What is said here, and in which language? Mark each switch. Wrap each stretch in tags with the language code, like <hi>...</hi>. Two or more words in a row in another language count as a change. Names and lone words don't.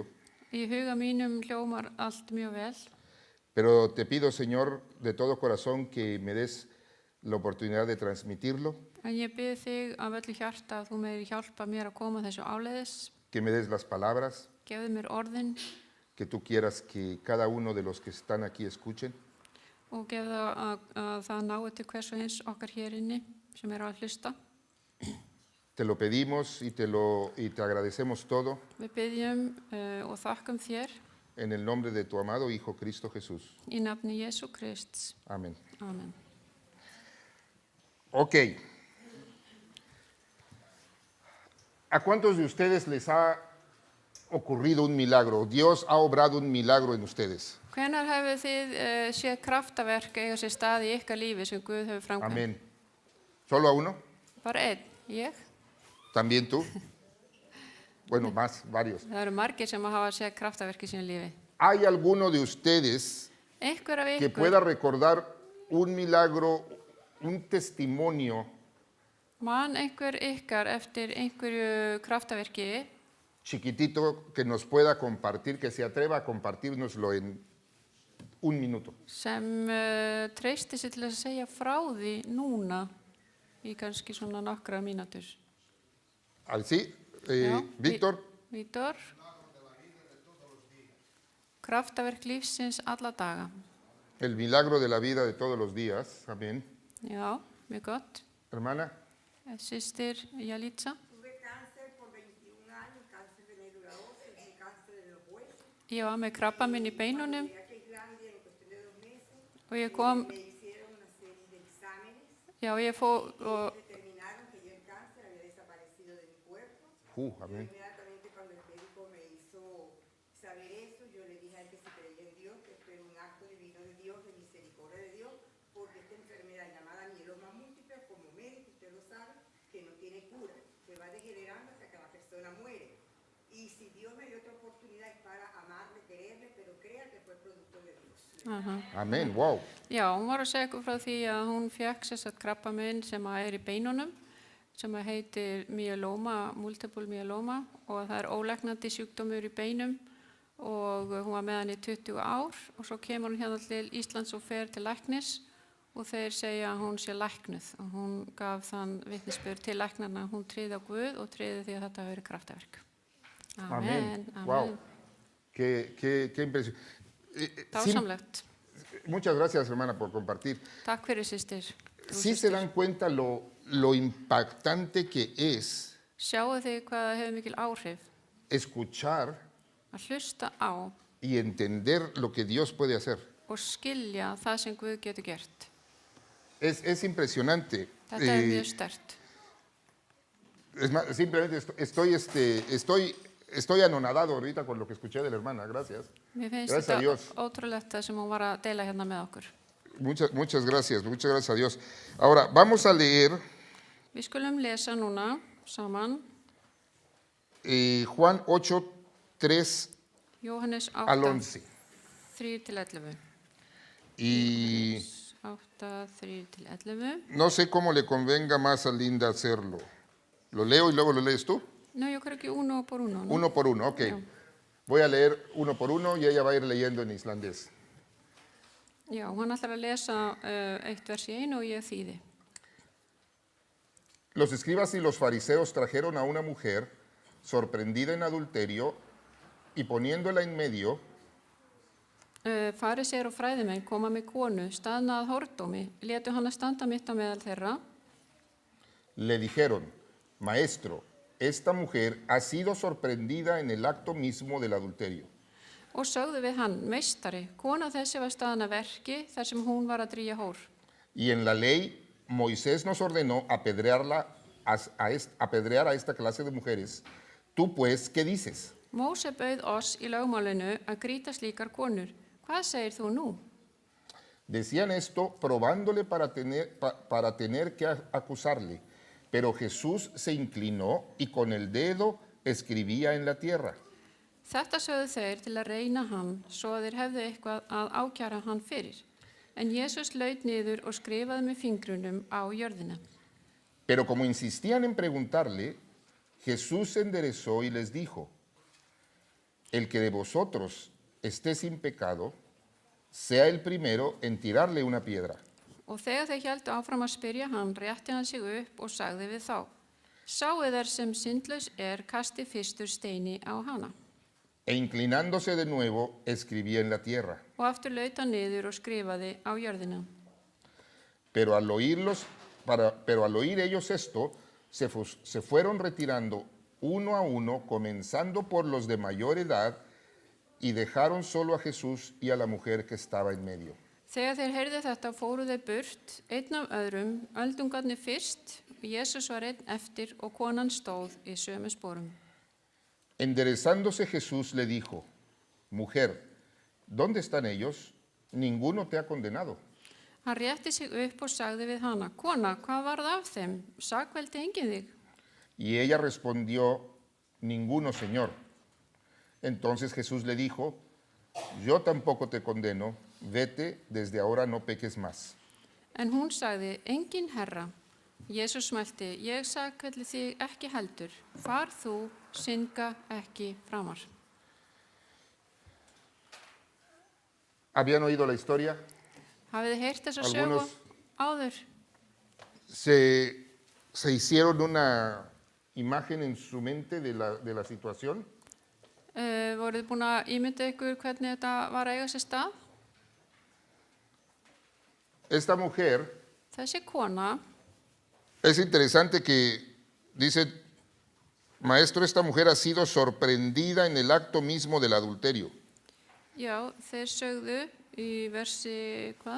<is>Í huga mínum hljómar allt mjög vel,</is> <es>pero te pido, Señor, de todo corazón que me des la oportunidad de transmitirlo,</es> <is>en ég bið þig af öllu hjarta að þú meðir hjálpa mér að koma þessu áleiðis,</is> <es>que me des las palabras</es> <is>gefðu mér orðin</is> <es>que tú quieras que cada uno de los que están aquí escuchen.</es> <is>og gefðu að það nái til hvers og eins okkar hér inni sem eru að hlusta.</is> <es>Te lo pedimos y te agradecemos todo</es> <is>Við biðjum og þakkum þér</is> <es>en el nombre de tu amado Hijo Cristo Jesús.</es> <is>í nafni Jesú Krists.</is> <es>Amén.</es> <is>Amen.</is> <es>Ok. ¿A cuántos de ustedes les ha ocurrido un milagro? Dios ha obrado un milagro en ustedes.</es> <is>Hvenær hefur þið séð kraftaverk eiga sér stað í ykkar lífi sem Guð hefur framkvæmt?</is> <es>Amén. ¿Solo a uno?</es> <is>Bara einn, ég.</is> <es>¿También tú? Bueno, más, varios.</es> <is>Það eru margir sem hafa séð kraftaverk í sínu lífi.</is> <es>¿Hay alguno de ustedes</es> <is>Einhver af</is> <es>que</es> <is>ykkur,</is> <es>pueda recordar un milagro, un testimonio</es> <is>man einhver ykkar eftir einhverju kraftaverki</is> <es>chiquitito que nos pueda compartir, que se atreva a compartirnoslo en un minuto?</es> <is>sem treysti sig til að segja frá því núna í kannski svona nokkra mínútur?</is> <es>¿Así?</es> <is>Já, Víctor, Vítor. Kraftaverk lífsins alla daga.</is> <es>el milagro de la vida de todos los días. Amén.</es> <is>Já, mjög gott.</is> <es>Hermana,</es> <is>Systir Jalitza.</is> <es>Tuve cáncer por 21 años, cáncer de médula ósea y cáncer de los huesos.</es> <is>Ég var með krabbaminn í beinunum</is> <es>Llegué aquí a Islandia en cuestión de 2 meses.</es> <is>og ég kom,</is> <es>Me hicieron una serie de exámenes.</es> <is>já, ég fór og</is> <es>Determinaron que ya el cáncer había desaparecido de mi cuerpo.</es> <is>amén.</is> <es>Inmediatamente cuando el médico me hizo saber eso, yo le dije a él que si creía en Dios, que esto era un acto divino de Dios, de misericordia de Dios, porque esta enfermedad llamada mieloma múltiple, como médico usted lo sabe, que no tiene cura, que va degenerando hasta que la persona muere. Y si Dios me dio otra oportunidad es para amarle, quererle, pero crea que fue producto de Dios. Amén, wow.</es> <is>já, hún var að segja ykkur frá því að hún fekk sérstætt krabbaminn sem er í beinunum sem heitir myeloma,</is> <en>multiple myeloma</en> <is>og það er ólæknandi sjúkdómur í beinum og hún var með hann í 20 ár og svo kemur hún hérna til Íslands og fer til læknis og þeir segja að hún sé læknuð og hún gaf þann vitnisburð til læknarna að hún tryði á Guð og tryði því að þetta hafi verið kraftaverk.</is> <es>Amén.</es> <is>Amen.</is> <es>Wow. Qué impresión.</es> <is>Dásamlegt.</is> <es>Muchas gracias, hermana, por compartir.</es> <is>Takk fyrir systir.</is> <es>Sí se dan cuenta lo impactante que es</es> <is>Sjáu þið hvað það hefur mikil áhrif</is> <es>escuchar</es> <is>að hlusta á</is> <es>y entender lo que Dios puede hacer.</es> <is>og skilja það sem Guð getur gert.</is> <es>Es impresionante.</es> <is>Þetta er mjög sterkt.</is> <es>Es más, simplemente estoy anonadado ahorita con lo que escuché de la hermana. Gracias.</es> <is>Mér finnst</is> <es>Gracias a</es> <is>þetta</is> <es>Dios.</es> <is>ótrúlegt það sem hún var að deila hérna með okkur.</is> <es>muchas gracias a Dios. Ahora, vamos a leer</es> <is>Vi skulum lesa núna saman</is> <es>Juan 8, 3</es> <is>Jóhannes</is> <es>al</es> <is>8, 11. 3-11.</is> <es>Y 8, 3-11. no sé cómo le convenga más a Linda hacerlo. ¿Lo leo y luego lo lees tú? No, yo creo que uno por uno, ¿no? Uno por uno, ok.</es> <is>Já.</is> <es>Voy a leer uno por uno y ella va a ir leyendo en islandés.</es> <is>Já, hann ætlar að lesa eitt vers í einu og ég þýði.</is> <es>Los escribas y los fariseos trajeron a una mujer sorprendida en adulterio y poniéndola en medio,</es> <is>Fariseir og fræðimenn koma með konu, staðna að hórdómi, létu hana standa mitt á meðal þeirra</is> <es>le dijeron, Maestro, esta mujer ha sido sorprendida en el acto mismo del adulterio.</es> <is>og sögðu við hann, meistari, kona þessi var staðan að verki þar sem hún var að drýja hór.</is> <es>Y en la ley, Moisés nos ordenó apedrear a esta clase de mujeres. Tú pues, ¿qué dices?</es> <is>Móse bauð oss í lögmálinu að grýta slíkar konur. Hvað segir þú nú?</is> <es>Decían esto probándole para tener que acusarle, pero Jesús se inclinó y con el dedo escribía en la tierra.</es> <is>Þetta sögðu þeir til að reyna hann, svo að þeir hefðu eitthvað að ákjara hann fyrir. En Jesús laut niður og skrifaði með fingrunum á jörðina.</is> <es>Pero como insistían en preguntarle, Jesús se enderezó y les dijo, el que de vosotros esté sin pecado, sea el primero en tirarle una piedra.</es> <is>Og þegar þeir héldu áfram að spyrja hann, rétti hann sig upp og sagði við þá, sáu þær sem syndlaus kasti fyrstur steini á hana.</is> <es>E inclinándose de nuevo, escribía en la tierra.</es> <is>Og aftur laut hann niður og skrifaði á jörðina.</is> <es>Pero al oír ellos esto, se fueron retirando uno a uno, comenzando por los de mayor edad, y dejaron solo a Jesús y a la mujer que estaba en medio.</es> <is>Þegar þeir heyrðu þetta fóru þeir burt, einn af öðrum, öldungarnir fyrst, og Jesús var einn eftir og konan stóð í sömu sporum.</is> <es>Enderezándose Jesús le dijo, mujer, ¿dónde están ellos? Ninguno te ha condenado.</es> <is>Hann rétti sig upp og sagði við hana, kona, hvað varð af þeim? Sakveldi enginn þig?</is> <es>Y ella respondió, ninguno, Señor. Entonces Jesús le dijo, yo tampoco te condeno, vete, desde ahora no peques más.</es> <is>En hún sagði, enginn herra. Jesús mælti, ég sakveldi þig ekki heldur. Far þú, synga ekki framar.</is> <es>¿Habían oído la historia?</es> <is>Hafið þið heyrt þessa sögu áður?</is> <es>Se hicieron una imagen en su mente de la situación.</es> <is>Voruð þið búin að ímynda ykkur hvernig þetta var að eiga sér stað?</is> <es>Esta mujer,</es> <is>Þessi kona,</is> <es>es interesante que dice, maestro, esta mujer ha sido sorprendida en el acto mismo del adulterio.</es> <is>já, þeir sögðu í versi, hvað?</is>